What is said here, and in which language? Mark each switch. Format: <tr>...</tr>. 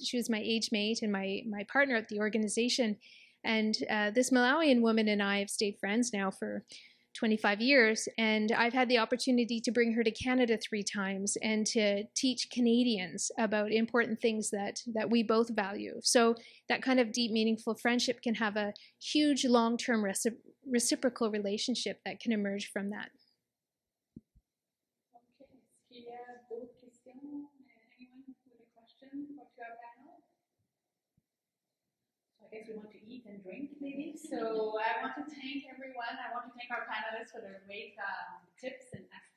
<en>She was my age mate and my partner at the organization. And this Malawian woman and I have stayed friends now for 25 years, and I've had the opportunity to bring her to Canada 3 times and to teach Canadians about important things that we both value. So that kind of deep, meaningful friendship can have a huge long-term reciprocal relationship that can emerge from that.</en> <fr>Okay, est-ce qu'il y a d'autres questions?</fr> <en>Anyone with a question for our panel? I guess we want to eat and drink, maybe. So I want to thank everyone. I want to thank our panelists for their great tips and</en>